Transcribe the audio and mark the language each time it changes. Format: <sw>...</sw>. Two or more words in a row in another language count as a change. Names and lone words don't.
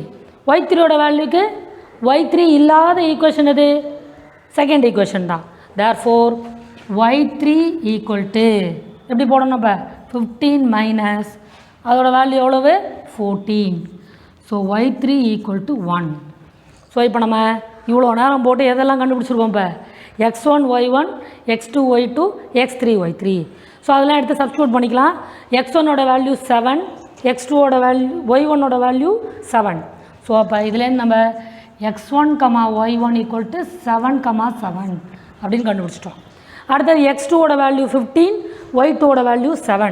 <ta>y3யோட வேல்யூக்கு y3 இல்லாத ஈக்குவேஷன் எது,</ta> <en>second equation</en> <ta>தான்.</ta> <en>therefore y3 equal to</en> <ta>எப்படி போடணும், இப்போ 15 மைனஸ் அதோட வேல்யூ எவ்வளவு 14. ஸோ</ta> <en>y3 equal to 1.</en> <ta>ஸோ இப்போ நம்ம இவ்வளோ நேரம் போட்டு எதெல்லாம் கண்டுபிடிச்சிருக்கோம், இப்போ x1 y1 x2 y2 x3 y3. ஸோ அதெல்லாம் எடுத்து சப்ஸ்டியூட் பண்ணிக்கலாம். x1ஓட வேல்யூ 7, x2ஓட வேல்யூ y1ஓட வேல்யூ 7. ஸோ அப்போ இதுலேருந்து நம்ம x1, y1</ta> <en>equal to 7, 7</en> <ta>அப்படின்னு கண்டுபிடிச்சிட்டோம். அடுத்தது x2ஓட வேல்யூ 15, y2ஓட வேல்யூ 7.</ta>